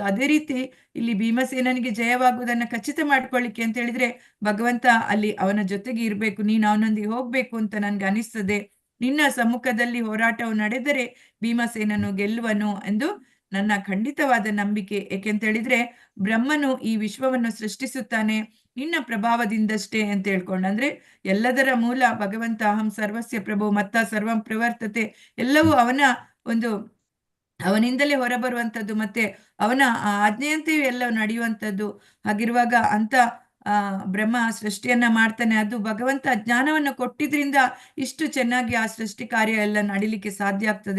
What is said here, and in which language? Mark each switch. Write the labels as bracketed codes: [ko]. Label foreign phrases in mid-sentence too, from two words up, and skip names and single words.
[kn] ಅದೇ ರೀತಿ ಇಲ್ಲಿ ಭೀಮಸೇನನಿಗೆ ಜಯವಾಗುವುದನ್ನ ಖಚಿತ ಮಾಡ್ಕೊಳ್ಳಿಕ್ಕೆ ಅಂತ ಹೇಳಿದ್ರೆ ಭಗವಂತ ಅಲ್ಲಿ ಅವನ ಜೊತೆಗೆ ಇರ್ಬೇಕು, ನೀನು ಅವನೊಂದಿಗೆ ಹೋಗ್ಬೇಕು ಅಂತ ನನ್ಗೆ ಅನಿಸ್ತದೆ. ನಿನ್ನ ಸಮ್ಮುಖದಲ್ಲಿ ಹೋರಾಟವು ನಡೆದರೆ ಭೀಮಸೇನನು ಗೆಲ್ಲುವನು ಎಂದು ನನ್ನ ಖಂಡಿತವಾದ ನಂಬಿಕೆ. ಏಕೆಂತ ಹೇಳಿದ್ರೆ ಬ್ರಹ್ಮನು ಈ ವಿಶ್ವವನ್ನು ಸೃಷ್ಟಿಸುತ್ತಾನೆ ನಿನ್ನ ಪ್ರಭಾವದಿಂದಷ್ಟೇ ಅಂತ ಹೇಳ್ಕೊಂಡು, ಅಂದ್ರೆ ಎಲ್ಲದರ ಮೂಲ ಭಗವಂತ. [sa] ಅಹಂ ಸರ್ವಸ್ಯ ಪ್ರಭು ಮತ್ತ ಸರ್ವಂ ಪ್ರವರ್ತತೆ, [kn] ಎಲ್ಲವೂ ಅವನಿಂದಲೇ ಹೊರಬರುವಂಥದ್ದು, ಮತ್ತೆ ಅವನ ಆಜ್ಞೆಯಂತೆಯೂ ಎಲ್ಲ ನಡೆಯುವಂಥದ್ದು. ಹಾಗಿರುವಾಗ ಅಂತ ಬ್ರಹ್ಮ ಸೃಷ್ಟಿಯನ್ನ ಮಾಡ್ತಾನೆ. ಅದು ಭಗವಂತ ಜ್ಞಾನವನ್ನು ಕೊಟ್ಟಿದ್ರಿಂದ ಇಷ್ಟು ಚೆನ್ನಾಗಿ ಆ ಸೃಷ್ಟಿ ಕಾರ್ಯ ಎಲ್ಲ ನಡಿಲಿಕ್ಕೆ ಸಾಧ್ಯ ಆಗ್ತದೆ.